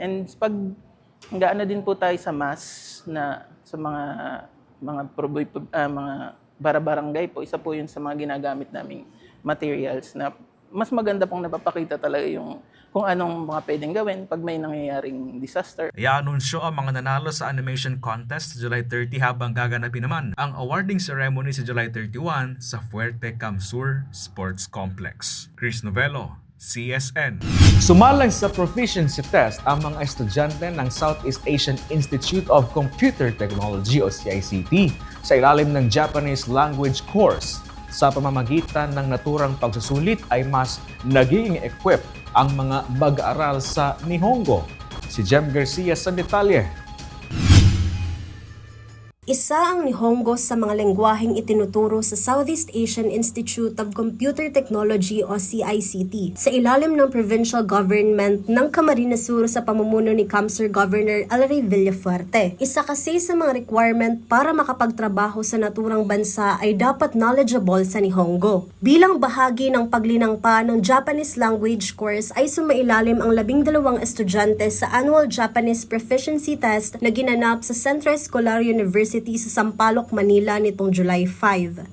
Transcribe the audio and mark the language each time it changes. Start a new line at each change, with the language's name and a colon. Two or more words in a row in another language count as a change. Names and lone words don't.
Filipino: And pag gaano din po tayo sa mass na sa mga barabarangay po, isa po yun sa mga ginagamit naming materials na mas maganda pong napapakita talaga yung kung anong mga pwedeng gawin pag may nangyayaring disaster. I-anunsyo ang mga nanalo sa
English: animation contest
Filipino: sa July 30 habang gaganapin naman ang
English: awarding ceremony
Filipino: sa July 31 sa Fuerte Camsur Sports Complex. Chris Novello, CSN. Sumalang sa
English: proficiency test
Filipino: ang mga estudyante ng Southeast Asian Institute of Computer Technology o CICT sa ilalim ng
English: Japanese language course.
Filipino: Sa pamamagitan ng naturang pagsusulit ay mas naging equipped ang mga mag-aaral sa Nihongo. Si Jem Garcia sa detalye. Isa ang Nihongo sa mga lengguwaheng itinuturo sa Southeast Asian Institute of Computer Technology o CICT sa ilalim ng provincial government ng Camarines Sur sa pamumuno ni Camsur Governor Ellery Villafuerte. Isa kasi sa mga requirement para makapagtrabaho sa naturang bansa ay dapat knowledgeable sa Nihongo. Bilang bahagi ng paglinangpa ng
English: Japanese language course
Filipino: ay sumailalim ang 12 estudyante sa
English: annual Japanese proficiency test
Filipino: na ginanap sa Centro Escolar University sa Sampaloc, Manila nitong July 5.